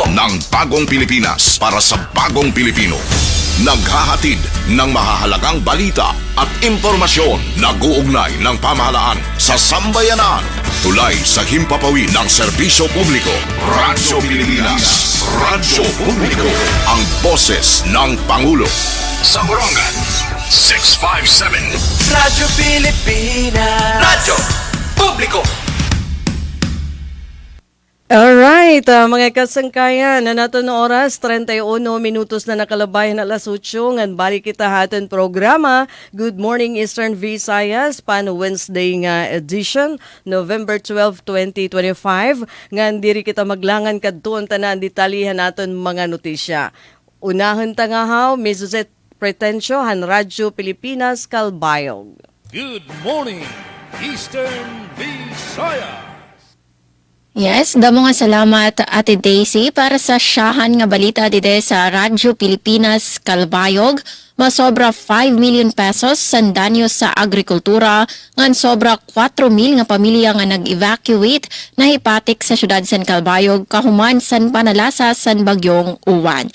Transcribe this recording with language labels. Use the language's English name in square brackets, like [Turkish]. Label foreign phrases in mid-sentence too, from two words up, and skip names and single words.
[Filipino] ng Bagong Pilipinas para sa Bagong Pilipino. Naghahatid ng mahahalagang balita at impormasyon na guugnay ng pamahalaan sa sambayanan. Tulay sa himpapawid ng serbisyo publiko. Radyo Pilipinas. Radyo Publiko. Ang boses ng Pangulo. Sa Borongan, 657. Radyo Pilipinas. Radyo Publiko. [Waray] Alright, mga kasangkayan, na nato no oras, 31 minutos na nakalabayan alas 8, ngan balik kita haton programa. [English] Good morning Eastern Visayas, pan Wednesday nga edition, November 12, 2025. [Waray] Ngan diri kita maglangan kadtuon tanan detalyihan naton mga notisya. Unahon ta nga haw, Mizuzet Pretensyo, han Radyo Pilipinas, Calbayog. [English] Good morning Eastern Visayas. Yes, [Waray] damo nga salamat Ate Daisy para sa siyahan nga balita dide sa Radyo Pilipinas Kalbayog. Masobra 5 [English] million pesos [Waray] san danyo sa agrikultura ngan sobra 4 mil nga pamilya nga nag-evacuate na hipatik sa syudad san Kalbayog kahuman san panalasa san bagyong Uwan.